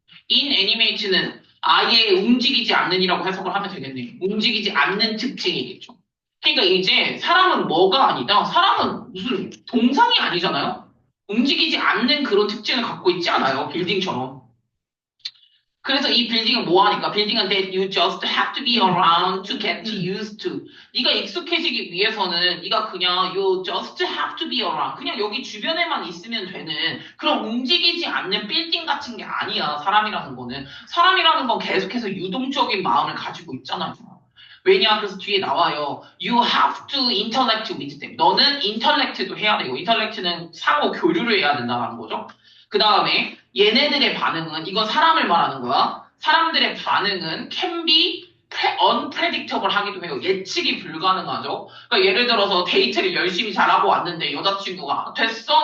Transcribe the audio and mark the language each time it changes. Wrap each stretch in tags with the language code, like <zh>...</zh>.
<ko>inanimate는 아예 움직이지 않는이라고 해석을 하면 되겠네요. 움직이지 않는 특징이겠죠. 그러니까 이제 사람은 뭐가 아니다. 사람은 무슨 동상이 아니잖아요. 움직이지 않는 그런 특징을 갖고 있지 않아요. 빌딩처럼. 그래서 이 빌딩은 뭐 하니까? 빌딩은</ko> <en>that you just have to be around to get used to.</en> <ko>네가 익숙해지기 위해서는 네가 그냥</ko> <en>you just have to be around.</en> <ko>그냥 여기 주변에만 있으면 되는 그런 움직이지 않는 빌딩 같은 게 아니야. 사람이라는 거는. 사람이라는 건 계속해서 유동적인 마음을 가지고 있잖아요. 왜냐? 그래서 뒤에 나와요.</ko> <en>You have to intellect with them.</en> <ko>너는 intellect도 해야 되고, intellect는 상호 교류를 해야 된다는 거죠. 그 다음에 얘네들의 반응은, 이건 사람을 말하는 거야. 사람들의 반응은</ko> <en>can be unpredictable</en> <ko>하기도 해요. 예측이 불가능하죠. 그러니까 예를 들어서 데이트를 열심히 잘하고 왔는데 여자친구가 됐어?</ko>